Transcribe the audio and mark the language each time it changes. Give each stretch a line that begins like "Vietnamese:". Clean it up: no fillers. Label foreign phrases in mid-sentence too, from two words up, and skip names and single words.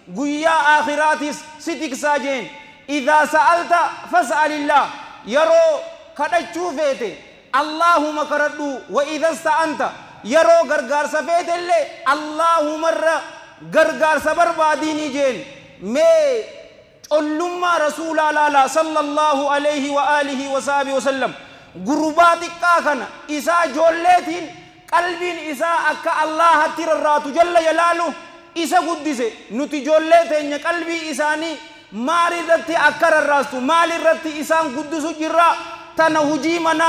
Oromo: guyyaa aakhiraatis si tiksaa jeen
Arabic: إذا سألت فاسأل الله
Oromo: yeroo kadhachuu feete Allahuma kadhadhu
Arabic: وإذا استعنت
Oromo: yeroo gargaarsa feete illee Allahumarra gargaarsa barbaadini jeen mee collummaa rasuulaa laala
Arabic: صلى الله عليه وعلى آله وصحبه وسلم
Oromo: gurbaa xiqqaa kana isaa ijoolleetiin qalbiin isaa akka Allahatti rarraatu
Arabic: جل جلاله
Oromo: isa guddise nuti ijoollee teenya qalbii isaanii maalirratti akka rarraastu maalirratti isaan guddisu jirra tana hujii manaa